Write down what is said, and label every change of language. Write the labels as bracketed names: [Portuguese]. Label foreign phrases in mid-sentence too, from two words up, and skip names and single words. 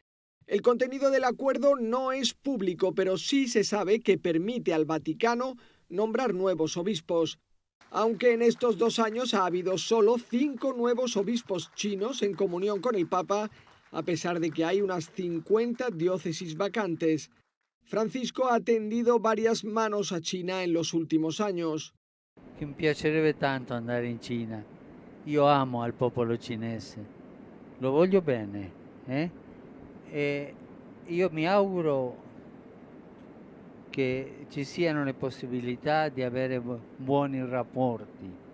[Spanish] El contenido del acuerdo no es público, pero sí se sabe que permite al Vaticano nombrar nuevos obispos. Aunque en estos 2 años ha habido solo 5 nuevos obispos chinos en comunión con el Papa, a pesar de que hay unas 50 diócesis vacantes. Francisco ha tendido varias manos a China en los últimos años. [Italian] Mi piacerebbe tanto andare in Cina. Io amo al popolo cinese, lo voglio bene, E io mi auguro che ci siano le possibilità di avere buoni rapporti.